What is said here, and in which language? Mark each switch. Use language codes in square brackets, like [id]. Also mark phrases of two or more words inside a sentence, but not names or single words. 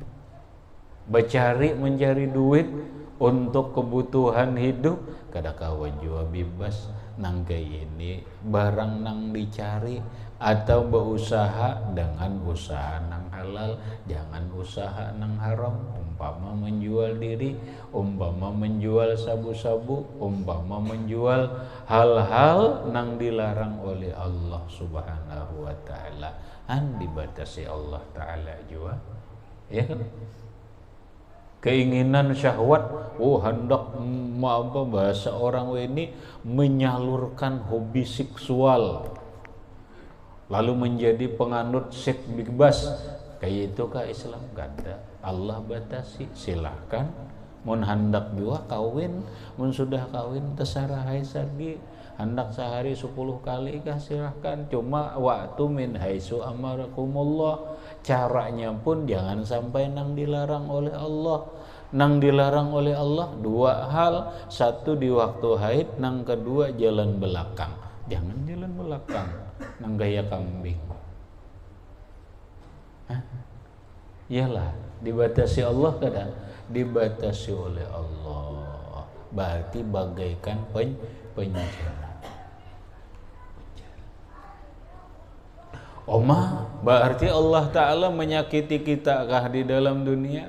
[bjn] Mencari duit untuk kebutuhan hidup, kada kawan jua bebas nang kayak ini barang nang dicari, atau berusaha dengan usaha nang halal, jangan usaha nang haram. Umpama menjual diri, umpama menjual sabu-sabu, umpama menjual hal-hal nang dilarang oleh Allah [ar] Subhanahu wa ta'ala, [bjn] dibatasi Allah ta'ala jua, ya kan? [id] Keinginan syahwat, hendak bahasa orang ini menyalurkan hobi seksual, lalu menjadi penganut seks bebas. Kayak itu kah Islam? Ganda. Allah batasi, silahkan. [bjn] Mun hendak juga kawin, mun sudah kawin terserah sagi. [id] Hendak sehari 10 kali kah? Silahkan. Cuma waktu [ar] min haitsu amarakumullah. [bjn] Caranya pun jangan sampai nang dilarang oleh Allah. Nang dilarang oleh Allah 2 hal. 1 di waktu haid, nang kedua jalan belakang. Jangan jalan belakang nang gaya kambing. [id] Iyalah, dibatasi Allah kadang dibatasi oleh Allah. Berarti bagaikan penjara. Oma, berarti Allah Ta'ala menyakiti kita kah di dalam dunia?